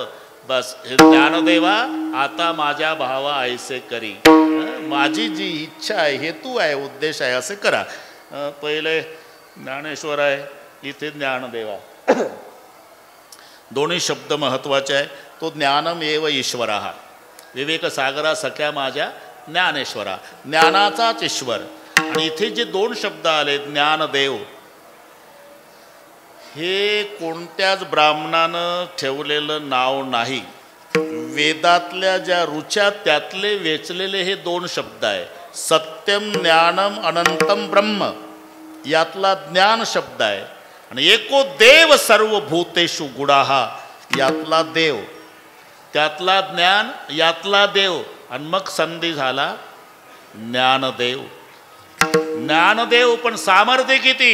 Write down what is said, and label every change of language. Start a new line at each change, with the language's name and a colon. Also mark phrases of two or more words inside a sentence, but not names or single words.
Marathi: बस ज्ञानदेवा आता माझ्या भावा ऐसे करी. माझी जी इच्छा आहे, हेतू आहे, उद्देश आहे असे करा. पहिले ज्ञानेश्वर आहे, इथे ज्ञानदेवा. दोन्ही शब्द महत्त्वाचे आहे. तो
Sanskrit: ज्ञानम एव ईश्वरा.
Marathi: विवेक सागरा सख्या माझ्या ज्ञानेश्वरा. ज्ञानाचाच ईश्वर. आणि इथे जे दोन शब्द आले ज्ञानदेव, हे कोणत्याच ब्राह्मणानं ठेवलेलं नाव नाही. वेदातल्या ज्या ऋचा त्यातले वेचलेले हे दोन शब्द आहे.
Sanskrit: सत्यम ज्ञानम अनंतम ब्रह्म
Marathi: यातला ज्ञान शब्द आहे. आणि
Sanskrit: एको देव सर्वभूतेषु गुडाहा
Marathi: यातला देव, त्यातला ज्ञान, यातला देव. आणि मग संधी झाला ज्ञानदेव. ज्ञानदेव पण सामर्थ्य किती.